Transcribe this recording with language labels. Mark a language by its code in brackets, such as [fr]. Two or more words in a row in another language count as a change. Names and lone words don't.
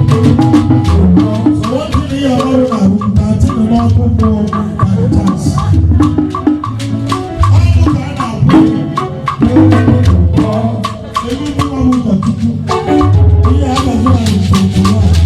[en] So what do you hear about that? That thing about football, that chance. [ig] Ọ bụ ka a na-akwụ. Ebi ndị nwa m ụkọchukwu. Ihe a ga-azụ na nke a.